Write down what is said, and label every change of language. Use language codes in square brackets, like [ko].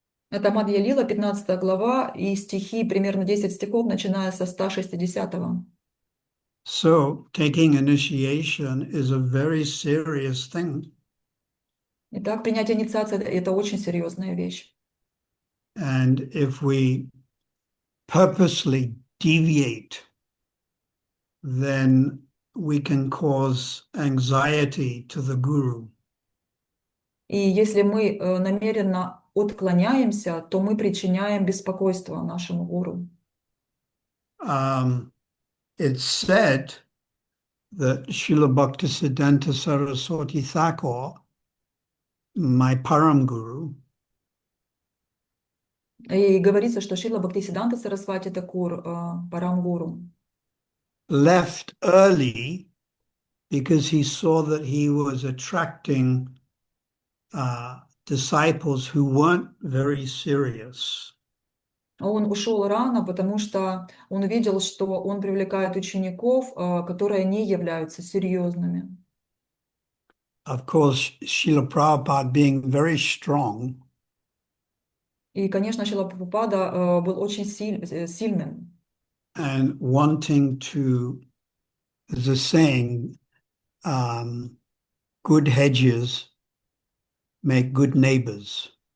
[ru] Это Мадья Лила, 15 глава, и стихи, примерно 10 стихов, начиная со 160. [en] So taking initiation is a very serious thing. [ru] Итак, принятие инициации– это очень серьезная вещь. [en] And if we purposely deviate, then we can cause anxiety to the guru. [ru] И если мы намеренно отклоняемся, то мы причиняем беспокойство нашему гуру. [en] It's said that Srila Bhaktisiddhanta Saraswati Thakur, my Param Guru, [ru] И говорится, что Шрила Бхактисиддханта Сарасвати Такур, Парам Гуру, [en] left early because he saw that he was attracting disciples who weren't very serious. [ru] он ушел рано, потому что он видел, что он привлекает учеников, которые не являются серьезными. [en] Of course, Srila Prabhupada being very strong, [ru] И, конечно, Шрила Прабхупада был очень сильным. [en] and wanting to, there's a saying, good hedges make good neighbors.